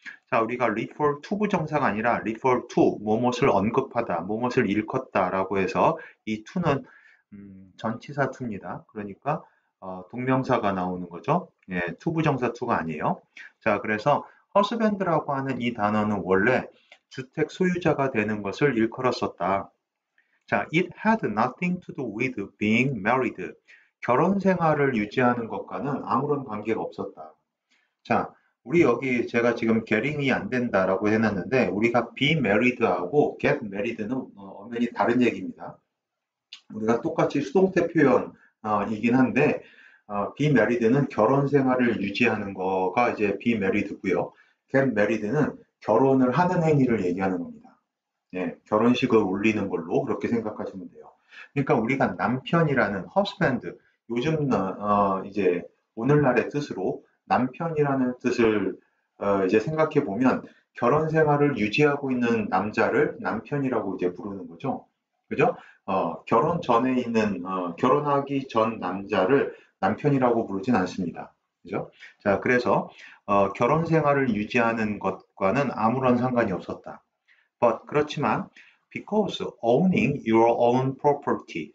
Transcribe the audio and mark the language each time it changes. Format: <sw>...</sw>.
<ko>자, 우리가 refer to 부정사가 아니라 refer to, 무엇을 언급하다, 무엇을 일컫다라고 해서 이 to는 전치사 to입니다. 그러니까 동명사가 나오는 거죠. 예, to 부정사 to가 아니에요. 자, 그래서 husband라고 하는 이 단어는 원래 주택 소유자가 되는 것을 일컬었었다.</ko> <en>자, it had nothing to do with being married.</en> <ko>결혼 생활을 유지하는 것과는 아무런 관계가 없었다. 자, 우리 여기 제가 지금 getting이 안 된다라고 해놨는데 우리가 be married하고</ko> <en>get married</en> <ko>는 엄연히 다른 얘기입니다. 우리가 똑같이 수동태 표현이긴 한데 be married는 결혼 생활을 유지하는 거가 이제 be married고요. get married는 결혼을 하는 행위를 얘기하는 겁니다. 예, 결혼식을 올리는 걸로 그렇게 생각하시면 돼요. 그러니까 우리가 남편이라는 husband, 요즘 이제 오늘날의 뜻으로 남편이라는 뜻을 이제 생각해 보면 결혼 생활을 유지하고 있는 남자를 남편이라고 이제 부르는 거죠. 그죠? 결혼 전에 있는 결혼하기 전 남자를 남편이라고 부르진 않습니다. 그죠? 자, 그래서 결혼 생활을 유지하는 것과는 아무런 상관이 없었다.</ko> <en>But</en> <ko>그렇지만</ko> <en>because owning your own property.</en>